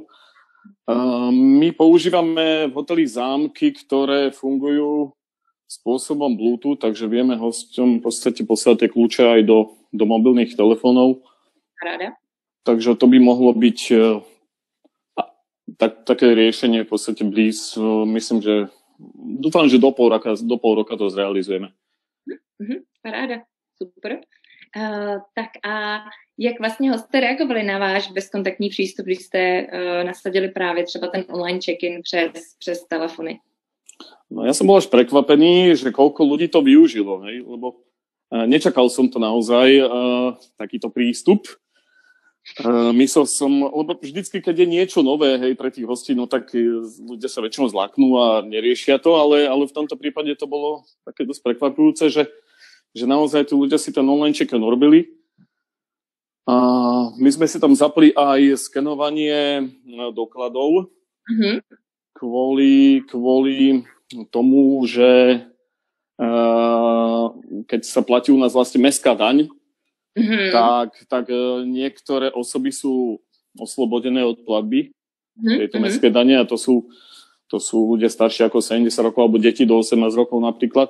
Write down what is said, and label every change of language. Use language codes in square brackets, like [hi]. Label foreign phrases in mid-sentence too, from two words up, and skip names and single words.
[sk] My používame v hoteli zámky, ktoré fungujú spôsobom Bluetooth, takže vieme hosťom v podstate poslať tie kľúče aj do mobilných telefónov. [cs] Ráda. [sk] Takže to by mohlo byť také riešenie v podstate myslím, že dúfam, že do pol roka to zrealizujeme. [cs] Paráda, super. Tak a jak vlastně hosté reagovali na váš bezkontaktní přístup, když jste nasadili právě třeba ten [en] online check-in [cs] přes telefony? [sk] No ja som bol až prekvapený, že koľko ľudí to využilo, hej? Lebo nečakal som to naozaj, takýto prístup. Myslel som, lebo vždycky, keď je niečo nové, hej, pre tých hostí, no tak ľudia sa väčšinou zláknú a neriešia to, ale v tomto prípade to bolo také dosť prekvapujúce, že že naozaj tí ľudia si ten [en] online check-in [sk] robili. A my sme si tam zapli aj skenovanie dokladov kvôli tomu, že keď sa platí u nás vlastne mestská daň, tak niektoré osoby sú oslobodené od platby tejto mestskej dane, a to sú ľudia starší ako 70 rokov alebo deti do 18 rokov napríklad.